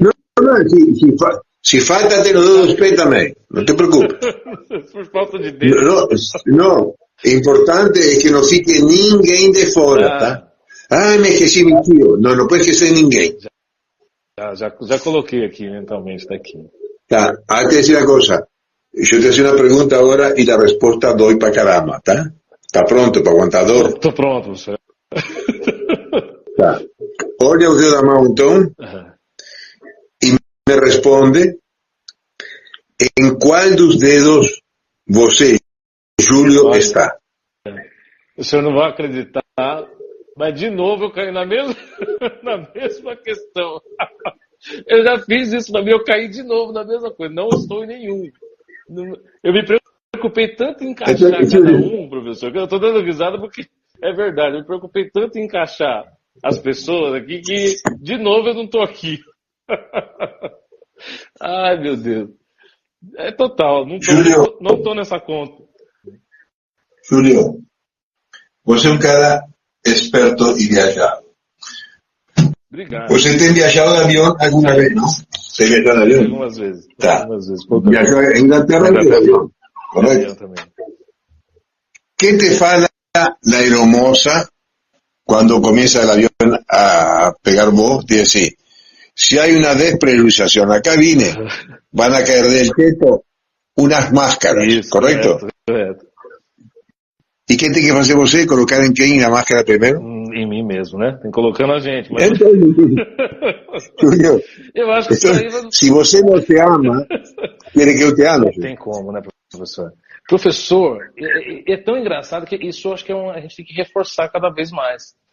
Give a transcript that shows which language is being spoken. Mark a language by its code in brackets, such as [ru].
[pt] Não, se falta ter os dedos pés também, não te preocupes. Por falta de dedo. Não, importante é que não fique ninguém de fora, tá? Me esqueci meu tio. Não pode esquecer ninguém. Já coloquei aqui mentalmente, tá aqui. [es] Tá, ahora te decir una cosa. Yo te hago una pregunta ahora y la respuesta doy para caramba, ¿tá? ¿Está pronto para aguantador? [pt] Tô pronto, professor. Tá. Olha o dedo da mão, então, e me responde em qual dos dedos você, Júlio, está. O senhor não vai acreditar, mas de novo eu caí na mesma questão. Eu já fiz isso pra mim, eu caí de novo na mesma coisa. Não estou em nenhum. Eu me preocupei tanto em encaixar cada um, professor, que eu estou dando risada porque é verdade. Eu me preocupei tanto em encaixar as pessoas aqui que, de novo, eu não estou aqui. Ai, meu Deus. É total, não estou nessa conta. Júlio, você é um cara esperto e viajado. Obrigado. Você tem viajado de avião alguma vez, não? Tem viajado de avião? Algumas vezes. Tá. Algumas vezes. Viajou em Inglaterra de avião, correto? Também. [es] ¿Qué te fala la aeromoza cuando comienza el avión a pegar voz? Dice así, si hay una despresurización en la cabina, van a caer del techo unas máscaras, [pt] Isso, [es] ¿correcto? [pt] Correto. [es] ¿Y qué [pt] tem que fazer você? Colocar em quem a máscara primeiro? Em mim mesmo, né? Tem colocando a gente. Mas... Júlio, eu acho que se você não te ama, quer que eu te ame? Não tem como, né, professor? Professor, é tão engraçado que isso eu acho que a gente tem que reforçar cada vez mais.